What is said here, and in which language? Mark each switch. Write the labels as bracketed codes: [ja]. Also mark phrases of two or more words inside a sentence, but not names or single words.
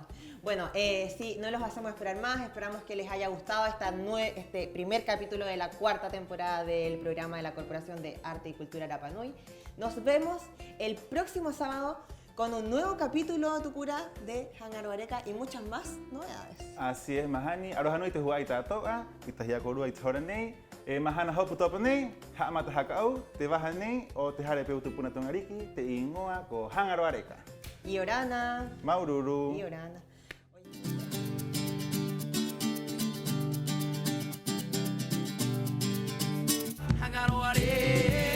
[es] Bueno, sí, no los hacemos esperar más, esperamos que les haya gustado este primer capítulo de la 4ª temporada del programa de la Corporación de Arte y Cultura Rapa Nui. Nos vemos el próximo sábado con un nuevo capítulo, Tukura, de Hangaro Areca y muchas más novedades. Así es, [rap] Mahani. Aloha nui te huai tātoa, i tahi a korua i te hora nei. Mahana haupu topa nei, haamata hakau, te waha nei, o te hare peu tupuna tongariki, te ingoa ko Hangaro Areca. Iorana. Maururu. Iorana. Hangaro Areca.